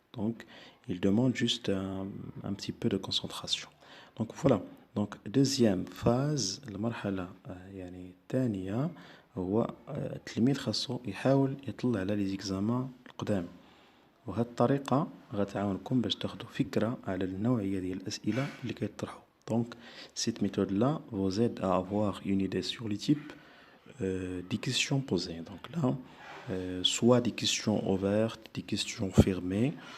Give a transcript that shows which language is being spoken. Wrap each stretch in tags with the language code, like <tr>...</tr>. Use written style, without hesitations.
<fr>Donc, il demande juste un petit peu de concentration. Donc, voilà. Donc, deuxième phase,</fr> <ar>المرحلة يعني الثانية، هو التلميذ خاصو يحاول يطلع على لي زيكزامان القدام، وهاد الطريقة غتعاونكم باش تاخدو فكرة على النوعية ديال الأسئلة اللي كيطرحو.</ar> <fr>Donc, cette méthode-là vous aide à avoir une idée sur les types des questions posées. Donc là, soit des questions ouvertes, des questions fermées.</fr>